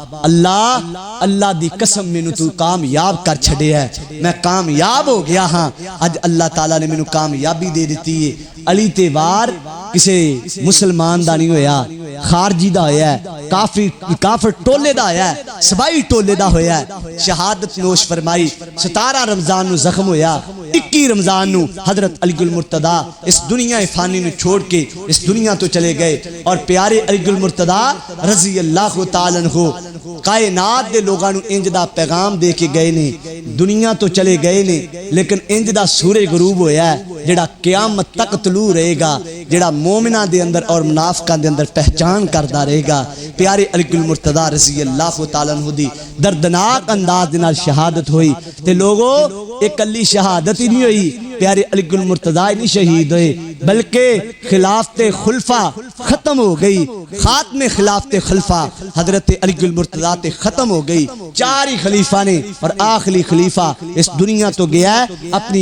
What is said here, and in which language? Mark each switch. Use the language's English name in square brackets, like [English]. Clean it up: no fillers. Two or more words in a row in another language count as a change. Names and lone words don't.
[Punjabi] اللہ دی قسم مینو تو کامیاب کر چھڑے ہے میں کامیاب ہو گیا ہاں اج اللہ تعالیٰ نے مینو کامیابی دے دیتی ہے علی تے وار کسے مسلمان دا نہیں ہویا خارجی دا ہویا ہے کافر ٹولے دا ہویا ہے سبائی ٹولے دا ہویا ہے شہادت نوش فرمائی 17 رمضان نو زخم ہویا 21 رمضان نو حضرت علی المرتضیٰ اس دنیا فانی نو چھوڑ کے اس دنیا تو چلے گئے اور پیارے علی المرتضیٰ [Arabic] رضی اللہ تعالیٰ عنہ [Punjabi] کائنات دے لوگاں نو انج دا پیغام دے کے گئے نے دنیا تو چلے گئے نے لیکن انج دا سورج غروب ہویا ہے جڑا قیامت تک طلوع رہے گا جڑا مومنہ دے اندر اور منافقاں دے اندر پہچان کردا رہے گا پیارے علی المرتضیٰ [Arabic] رضی اللہ تعالیٰ عنہ [Punjabi] دی دردناک انداز دے نال شہادت ہوئی تے لوگو ایک کلی شہادت ہی نہیں ہوئی پیارے علی المرتضیٰ نہیں شہید ہوئے بلکہ خلافت خلفہ ختم ہو گئی خاتم خلافت خلفہ حضرت علی المرتضیٰ تے ختم ہو گئی 4 ہی خلیفہ نے اور آخری خلیفہ اس دنیا تو گیا ہے اپنی